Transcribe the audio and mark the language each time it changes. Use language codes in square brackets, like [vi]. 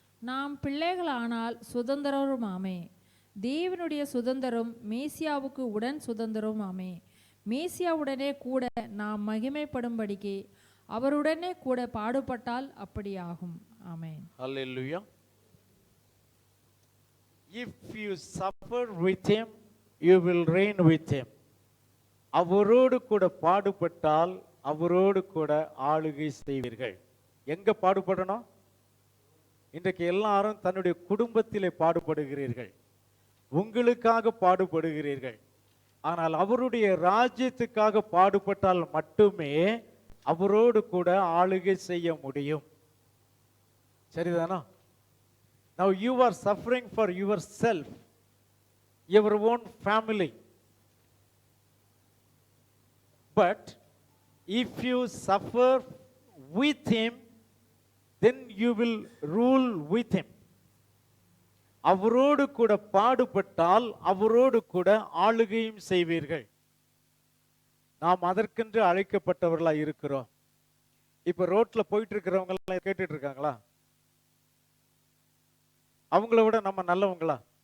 [ta] நாம் பிள்ளைகளானால் சுதந்திரருமாமே, தேவனுடைய சுதந்திரம் மேசியாவுக்கு உடன் சுதந்திரமாமே. மேசியாவுடனே கூட நாம் மகிமைப்படும்படிக்கு அவருடனே கூட பாடுபட்டால் அப்படியாகும். ஆமென். [en] Hallelujah. If you suffer with him, you will reign with him. [ta] அவரோடு கூட பாடுபட்டால் அவரோடு கூட ஆளுகை செய்வீர்கள். எங்க பாடுபடணும்? இன்றைக்கு எல்லாரும் தன்னுடைய குடும்பத்திலே பாடுபடுகிறீர்கள், உங்களுக்காக பாடுபடுகிறீர்கள். ஆனால் அவருடைய ராஜ்யத்துக்காக பாடுபட்டால் மட்டுமே அவரோடு கூட ஆளுகை செய்ய முடியும். சரிதானா? [en] Now you are suffering for yourself, your own family. But if you suffer with him, then you will rule with him. [ta] அவரோடு கூட பாடுபட்டால் அவரோடு கூட ஆளுகையும் செய்வீர்கள். நாம் அதற்கென்று அழைக்கப்பட்டவர்களா இருக்கிறோம். இப்ப ரோட்ல போயிட்டு இருக்கிறவங்க எல்லாம் கேட்டுட்டு இருக்காங்களா? அவங்கள விட நம்ம நல்லவங்களா?